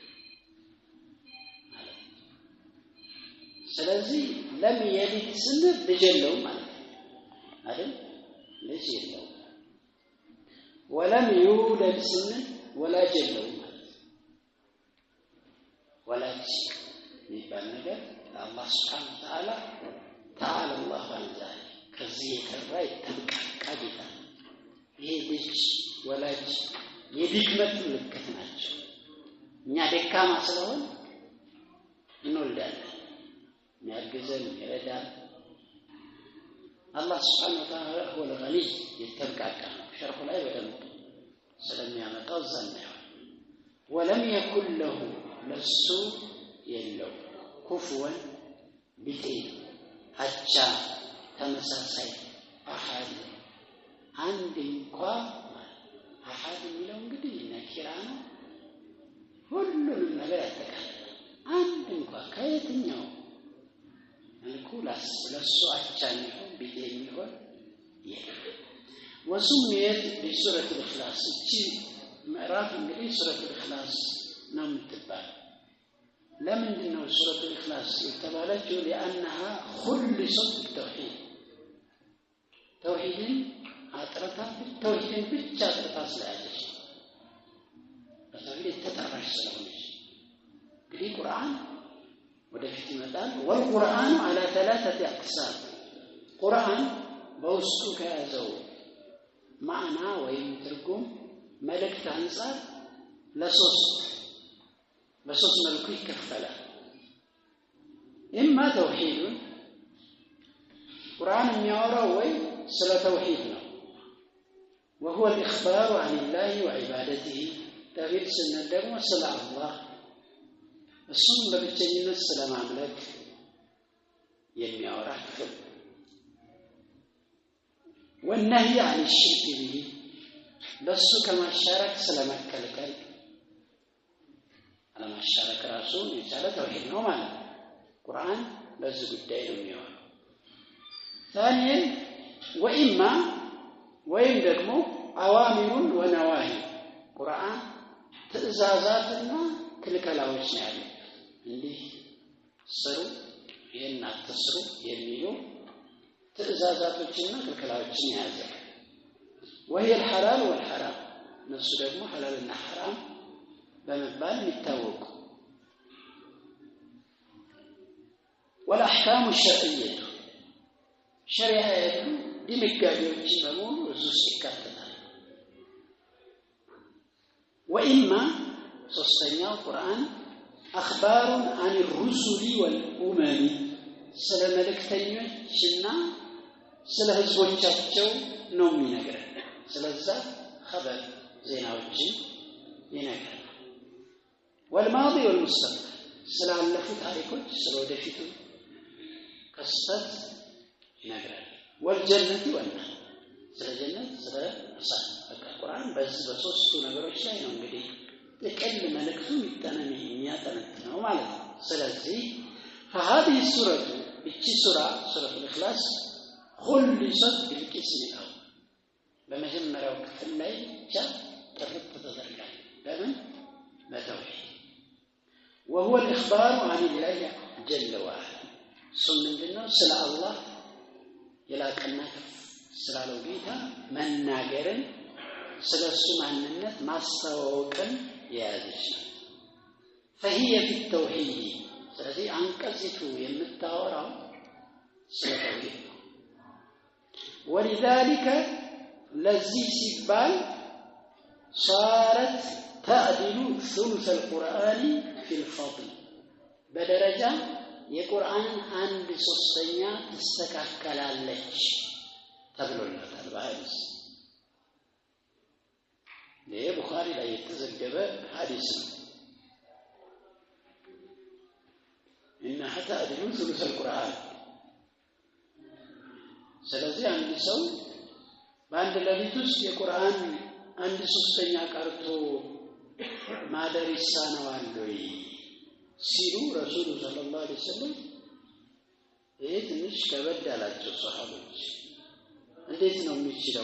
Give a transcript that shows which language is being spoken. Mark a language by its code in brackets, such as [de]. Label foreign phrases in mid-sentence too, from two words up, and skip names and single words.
[am] ስለዚህ ለም يلد ስንል ልጅ የለውም ማለት አይደል ልጅ የለውም [ar] ولم يولد [am] ስንል ወላጅ የለውም ማለት ወላጅ ይባል ነገር አላህ [ar] سبحانه وتعالى تعالى الله عن ذلك [am] ከዚህ የተራ የተንቀቃ ጌታ ይሄ ልጅ ወላጅ የድክመት ምልክት ናቸው እኛ ደካማ ስለሆን እንወልዳለን የሚያግዘን ይረዳል አላህ [ar] سبحانه وتعالى هو الغني [am] የተንቀቃ ሸርሁ ላይ በደንብ ስለሚያመጣው ዘናው [ar] ولم يكن له [am] ለሱ የለው ኩፍወን ቢጤ አቻ ተመሳሳይ አሐድ አንድ እንኳን አሐድ የሚለው እንግዲህ ነኪራ ነው ሁሉንም ነገር ያጠቃልላል አንድ እንኳን ከየትኛው መልኩ ለሱ አቻ የሚሆን ቢጤ የሚሆን የለም [ar] وسميت بسورة الإخلاص [am] ምዕራፍ እንግዲህ ሱረቱ الإخلاص ነው የምትባለው ለምን ነው ሱረቱ الإخلاص የተባለችው [ar] لأنها خلصت بالتوحيد [am] توحيدን አጥርታ توحيدን ብቻ አጥርታ ስለያዘች በተውሂድ ተጠራሽ ስለሆነች እንግዲህ ቁርአን ወደፊት ይመጣል [ar] والقرآن على ثلاثة أقسام [am] ቁርአን በውስጡ ከያዘው ማዕና ወይም ትርጉም መልእክት አንፃር በሶስት መልኩ ይከፈላል [ar] إما توحيد [am] ቁርአን የሚያወራው ወይ ስለ ተውሂድ ነው [ar] وهو الإخبار عن الله وعبادته [am] توحيد ስንል ደግሞ ስለ አላህ እሱን በብቸኝነት ስለማምለክ የሚያወራ ክፍል [ar] والنهي عن الشرك به [am] በሱ ከማሻረክ ስለመከልከል አለማሻረክ ራሱ የቻለ ተውሂድ ነው ማለት ነው ቁርአን በዚህ ጉዳይ ነው የሚያወራው [ar] ثانيا وإما [am] ወይም ደግሞ [ar] الأوامر والنواهي [am] ቁርአን ትእዛዛትና ክልከላዎች ነው ያለው እንዲህ ስሩ ይሄን አትስሩ የሚሉ ትእዛዛቶችና ክልከላዎችን ያዘ [ar] وهي الحلال والحرام [am] ነሱ ደግሞ ሐላልና ሐራም በመባል የሚታወቁ [ar] والأحكام الشرعية شريعة [am] ድንጋጌዎች በሙሉ እዚህ ይካተታል وإما ሶስተኛው ቁርአን [ar] أخبار عن الرسل والأمم [am] ስለ መልእክተኞችና ስለ ህዝቦቻቸው ነው የሚነግረን ስለዛ خبر ዜናዎችን ይነግራል [ar] والماضي والمستقبل [am] ስላለፉት ታሪኮች ስለወደፊቱ ክስተት ይነግራል [ar] والجنة والنار [am] ስለ ጀነት ስለ እሳት ቁርአን በዚህ በሶስቱ ነገሮች ላይ ነው እንግዲህ ጥቅል መልእክቱ የሚያጠነጥነው ማለት ነው ስለዚህ [ar] فهذه السورة [am] እቺ [ar] سورة الإخلاص خلصت بالقسم الأول [am] በመጀመሪያው ክፍል ላይ ብቻ ጥርት ተደርጋል ለምን በተውሂድ [ar] وهو الإخبار عن الله جل وعلا [am] ምንድነው ስለ አላህ የላቀና ስላለው ጌታ መናገርን ስለሱ ማንነት ማስተዋወቅን የያዘች ነው [ar] فهي في التوحيد [am] ስለዚህ አንቀጽቱ የምታወራው ስለ ተውሂድ ነው ولذلك ለዚህ ሲባል [ar] صارت تعدل ثلث القرآن في الفضل [am] በደረጃ የቁርአን 1/3 ተስተካከላለች ተብሎላታል በሐዲስ ለቡኻሪ ላይ የተዘገበ ሐዲስ ነው [ar] إنها تعدل ثلث القرآن [am] ስለዚህ አንድ ሰው በአንድ ሌሊት ውስጥ የቁርአን አንድ ሶስተኛ ቀርቶ ማደር ይሳነዋል ወይ ሲሉ ረሱሉ [ar] صلى الله عليه وسلم [am] ይሄ ትንሽ ከበድ አላቸው ሰሃቦች። እንዴት ነው የሚችለው?